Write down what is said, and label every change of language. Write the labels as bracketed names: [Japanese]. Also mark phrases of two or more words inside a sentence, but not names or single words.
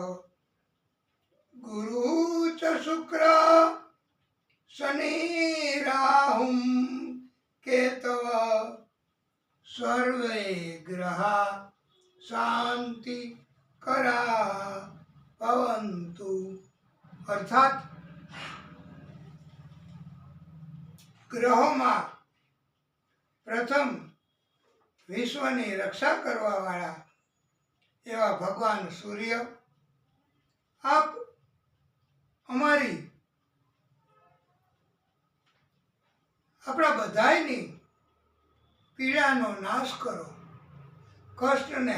[Sanskrit] गुरु च शुक्र शनि राहुं केतव सर्वे ग्रहा शांति करा भवन्तु। [Gujarati] अर्थात ગ્રહોમાં પ્રથમ વિશ્વની રક્ષા કરવાવાળા એવા ભગવાન સૂર્ય, આપ આપણા બધાયની પીડાનો નાશ કરો, કષ્ટને